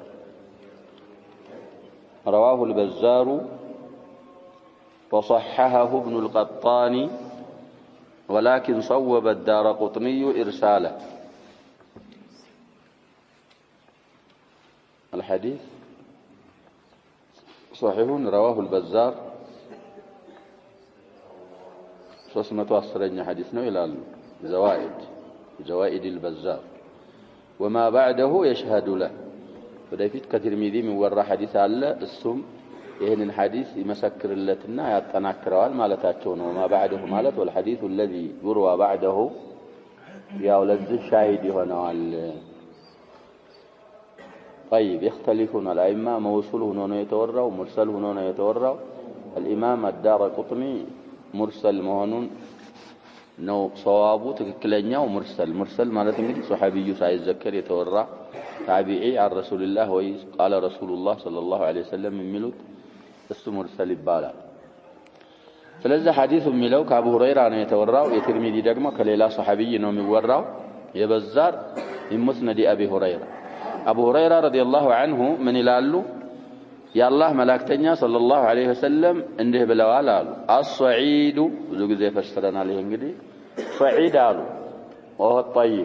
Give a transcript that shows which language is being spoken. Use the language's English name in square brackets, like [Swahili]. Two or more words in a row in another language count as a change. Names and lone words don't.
[Arabic] رواه البزار وصححه ابن القطان ولكن صوب الدارقطني إرساله. الحديث صحيح رواه البزار 310 حديث [Amharic] ነው ይላሉ [Arabic] زوائد البزار وما بعده يشهد له. [Amharic] ወደፊት ከትርሚዚ የሚወራ ሐዲስ አለ እሱም ይሄንን ሐዲስ ይመሰክርለትና ያጠናክረዋል ማለታቸው ነው። [Arabic] ما بعده [Amharic] ማለት [Arabic] والحديث الذي يروى بعده [Amharic] ያው ለዚህ ሻሂድ ይሆናል። [Arabic] طيب يختلفون الائمه موصول [Amharic] ሆኖ ነው የተወራው ሙርሰል ሆኖ ነው የተወራው። [Arabic] الامام الدارقطني [Amharic] ሙርሰል መሆኑን ነው ሷዋቡ ትክክለኛው ሙርሰል ማለት እንግዲህ ሱሐቢዩ ሳይዘከር የተወራ ታቢዒ [Arabic] عن رسول الله [Amharic] ወይ [Arabic] قال رسول الله صلى الله عليه وسلم [Amharic] የሚሉት እሱ ሙርሰል ይባላል። ስለዚህ ሐዲሱ የሚለው ከአቡ ሁረይራ ነው የተወራው። የትርሚዚ ደግሞ ከሌላ ሱሐቢይ ነው የሚወራው። የበዛር ሙስነድ አቢ ሁረይራ አቡ ሁረይራ [Arabic] رضي الله عنه [Amharic] ምን ይላሉ? የአላህ መላእክተኛ [Arabic] صلى الله عليه وسلم [Amharic] እንዲህ ብለዋል አሉ። አስሰዒዱ ብዙ ጊዜ ፈስረናል። ይሄ እንግዲህ ሰዒድ አሉ [Arabic] وهو طيب